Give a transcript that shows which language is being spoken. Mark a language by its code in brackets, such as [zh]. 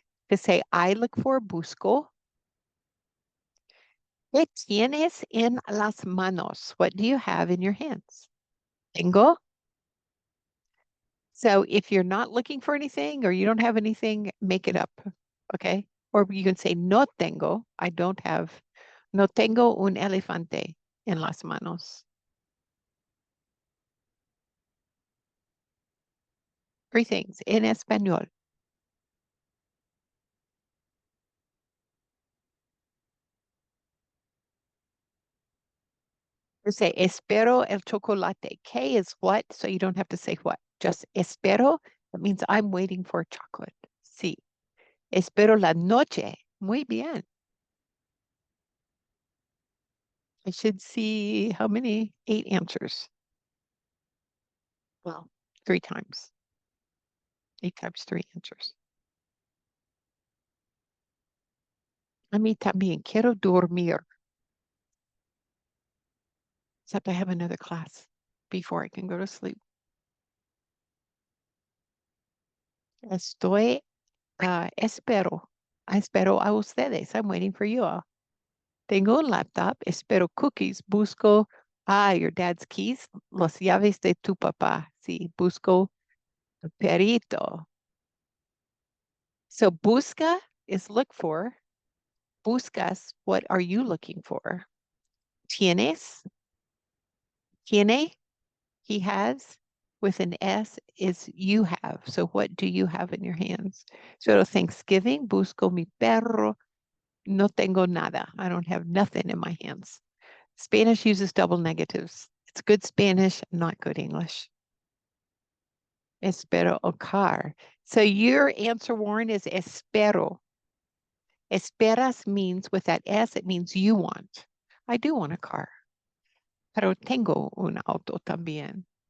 [en] To say I look for, busco. [es] ¿Qué tienes en las manos? [en] What do you have in your hands? [es] Tengo. [en] So if you're not looking for anything or you don't have anything, make it up. Okay. Or you can say [es] no tengo. [en] I don't have. [es] No tengo un elefante en las manos. [en] Three things in español. You say [es] espero el chocolate. [en] K is what? So you don't have to say what. Just espero. That means I'm waiting for chocolate. [es] Sí. Espero la noche. Muy bien. [en] I should see how many? 8 answers. Well, 3 times. 8 times 3 answers. [es] A mí también quiero dormir. [en] Except I have another class before I can go to sleep. [es] Estoy, espero a ustedes. [en] I'm waiting for you all. [es] Tengo un laptop, espero cookies, busco, [en] your dad's keys, [es] los llaves de tu papá. Sí, busco tu perito. [en] So busca is look for. Buscas, what are you looking for? Tienes, tiene, he has, with an S is you have. So what do you have in your hands? So Thanksgiving, [es] busco mi perro, no tengo nada. [en] I don't have nothing in my hands. Spanish uses double negatives. It's good Spanish, not good English. Espero a car. So your answer, Warren, is espero. Esperas means with that S, it means you want. I do want a car. [es] Pero tengo un auto también.